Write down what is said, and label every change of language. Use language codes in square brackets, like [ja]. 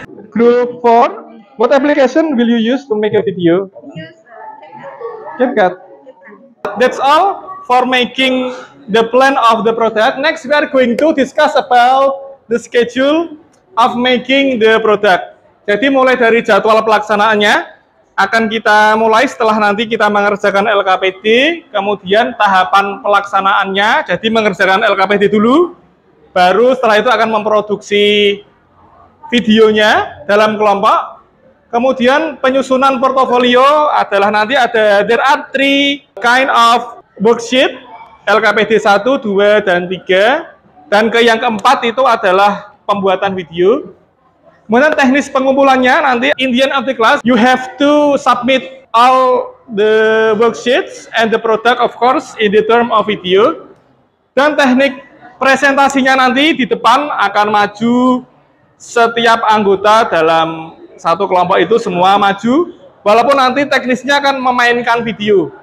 [en] Group 4, what application will you use to make a video? CapCut. That's all for making the plan of the product. Next, we are going to discuss about the schedule of making the product. [id] Jadi mulai dari jadwal pelaksanaannya akan kita mulai setelah nanti kita mengerjakan LKPD, kemudian tahapan pelaksanaannya, jadi mengerjakan LKPD dulu, baru setelah itu akan memproduksi videonya dalam kelompok. Kemudian penyusunan portofolio adalah nanti [en] there are 3 kind of worksheet, [id] LKPD 1, 2, dan 3. Dan yang keempat itu adalah pembuatan video. Kemudian teknis pengumpulannya nanti [en] in the end of the class, you have to submit all the worksheets and the product of course in the term of video. [id] Dan teknik presentasinya nanti di depan akan maju setiap anggota dalam satu kelompok itu semua maju, walaupun nanti teknisnya akan memainkan video.